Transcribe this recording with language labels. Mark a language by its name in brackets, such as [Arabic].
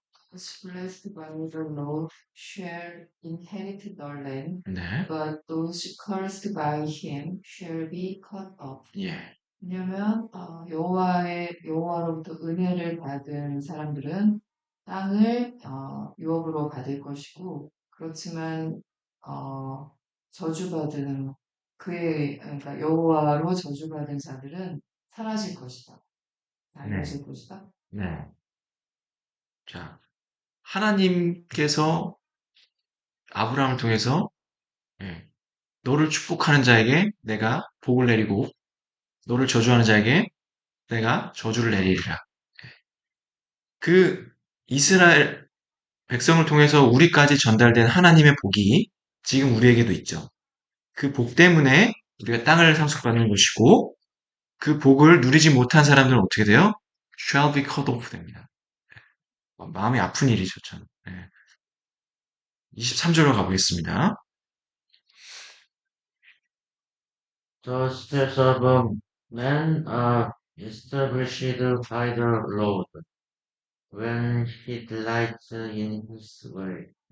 [English] Those blessed by the Lord shall inherit the land, [Korean] 네. [English] but those cursed by him shall be cut off. [Korean] 예. 왜냐면 여호와로부터 은혜를 받은 사람들은 땅을 유업으로 받을 것이고, 그렇지만 저주받은 그러니까 여호와로 저주받은 자들은 사라질 것이다. 사라질 것이다. 네. 자, 하나님께서 아브라함을 통해서 너를 축복하는 자에게 내가 복을 내리고 너를 저주하는 자에게 내가 저주를 내리리라. 그 이스라엘 백성을 통해서 우리까지 전달된 하나님의 복이 지금 우리에게도 있죠. 그 복 때문에 우리가 땅을 상속받는 것이고 그 복을 누리지 못한 사람들은 어떻게 돼요? [English] shall be cut off [Korean] 됩니다. 마음이 아픈 일이죠, 참. 23절로 가보겠습니다. [English] The steps of a man are established by the Lord when he delights in his way.